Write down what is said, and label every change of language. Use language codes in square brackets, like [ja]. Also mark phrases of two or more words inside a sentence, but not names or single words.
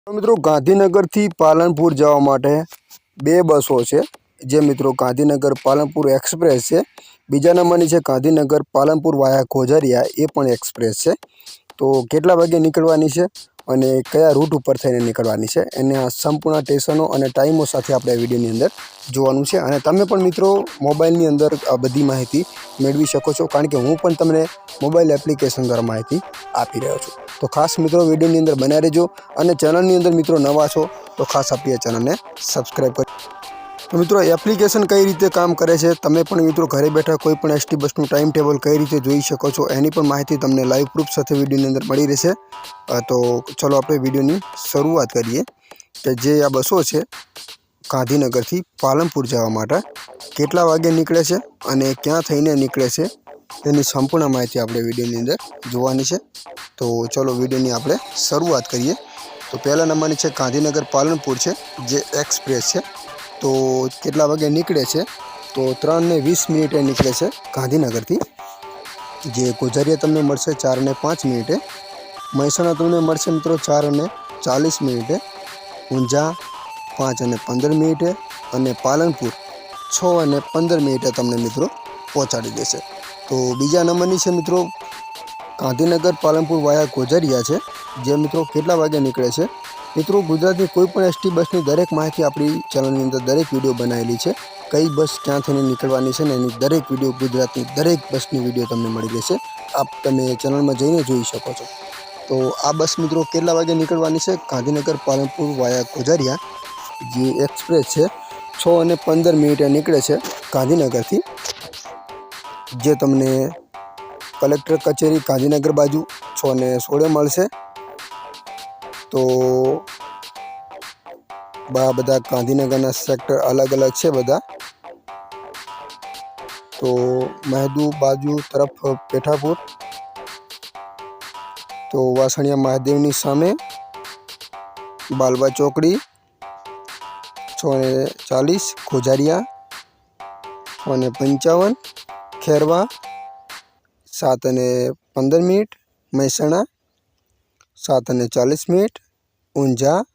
[gu] તો મિત્રો ગાંધીનગર થી પાલનપુર જવા માટે બે બસો હૈ। જે મિત્રો ગાંધીનગર પાલનપુર એક્સપ્રેસ હૈ। બીજા નંબરની હૈ ગાંધીનગર પાલનપુર વાયા ખોજરિયા એ પણ એક્સપ્રેસ હૈ। તો કેટલા વાગે નીકળવાની છે અને કયા રૂટ પર થઈને નીકળવાની છે એના સંપૂર્ણ સ્ટેશનો અને ટાઇમો સાથે આપણે વિડિયોની અંદર જોવાનું છે। અને તમે પણ મિત્રો મોબાઇલની અંદર આ બધી માહિતી મેળવી શકો છો, કારણ કે હું પણ તમને [en] mobile application [gu] દ્વારા માહિતી આપી રહ્યો છું। તો ખાસ મિત્રો વિડિયોની અંદર બન્યા રહેજો અને ચેનલની અંદર મિત્રો નવા છો તો ખાસ આપણી ચેનલને સબ્સ્ક્રાઇબ કર। તો મિત્રો એપ્લિકેશન કઈ રીતે કામ કરે છે તમે પણ મિત્રો ઘરે બેઠા કોઈપણ એસટી બસનું [en] time table [gu] કઈ રીતે જોઈ શકો છો એની પણ માહિતી તમને [en] live proof [gu] સાથે વિડિયોની અંદર મળી રહેશે। તો ચલો આપણે વિડિયોની શરૂઆત કરીએ કે જે આ બસો છે ગાંધીનગરથી પાલનપુર જવા માટે કેટલા વાગે નીકળે છે અને ક્યાં થઈને નીકળે છે તેની સંપૂર્ણ માહિતી આપણે વિડિયોની અંદર જોવાની છે। તો ચલો વિડિયોની આપણે શરૂઆત કરીએ। તો પહેલા નંબરની છે ગાંધીનગર પાલનપુર છે જે એક્સપ્રેસ છે। તો કેટલા વાગે નીકળે છે તો 3:20 નીકળે છે ગાંધીનગર થી। જે ગોજરિયા તમને મળશે 4:05 મહેસાણા તમને મળશે મિત્રો 4:40 ઊંઝા 5:15 અને પાલનપુર 6:15 તમને મિત્રો પહોંચાડી દેશે। તો બીજા નંબરની છે મિત્રો ગાંધીનગર પાલનપુર વાયા ગોજરિયા છે જે મિત્રો કેટલા વાગે નીકળે છે। મિત્રો ગુજરાતની કોઈપણ એસટી બસની દરેક માહિતી આપણી ચેનલની અંદર દરેક વિડિયો બનાવેલી છે। કઈ બસ ક્યાં થઈને નીકળવાની છે ને એની દરેક વિડિયો ગુજરાતની દરેક બસની વિડિયો તમને મળી રહેશે। આપ તમે ચેનલમાં જઈને જોઈ શકો છો। તો આ બસ મિત્રો કેટલા વાગે નીકળવાની છે ગાંધીનગર પાલનપુર વાયા ગોજરિયા જે એક્સપ્રેસ છે 6:15 નીકળે છે ગાંધીનગરથી। જે તમને કલેક્ટર કચેરી ગાંધીનગર બાજુ 6:16 મળશે। તો બધા ગાંધીનગરના સેક્ટર અલગ અલગ છે બધા। તો મહુદી બાજુ તરફ પેથાપુર, તો વાસણિયા મહાદેવની સામે બાલવા ચોકડી 6:40 ખોજરિયા 6:55 ખેરવા 7:15 મહેસાણા 7:40 ઊંઝા